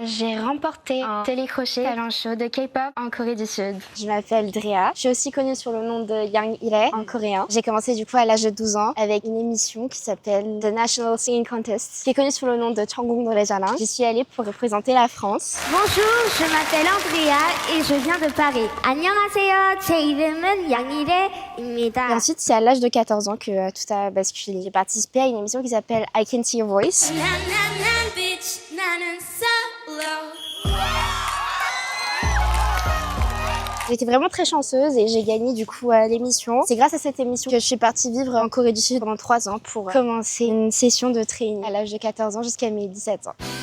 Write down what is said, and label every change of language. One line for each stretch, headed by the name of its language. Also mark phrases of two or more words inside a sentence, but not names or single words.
French: J'ai remporté un télécrochet
English: talent show
French: de K-pop en Corée du Sud. Je m'appelle Drea. Je suis aussi connue sur le nom de Yang Ile en coréen. J'ai commencé du coup à l'âge de 12 ans avec une émission qui s'appelle The National Singing Contest, qui est connue sous le nom de Changung 노래자랑. J'y suis allée pour représenter la France. Bonjour, je m'appelle Andrea et je viens de Paris.
Korean: 안녕하세요, 제 이름은 양일애입니다.
French: Et ensuite, c'est à l'âge de 14 ans que tout a basculé. J'ai participé à une émission qui s'appelle I Can See Your Voice. J'étais vraiment très chanceuse et j'ai gagné du coup l'émission. C'est grâce à cette émission que je suis partie vivre en Corée du Sud pendant 3 ans pour commencer une session de training à l'âge de 14 ans jusqu'à mes 17 ans.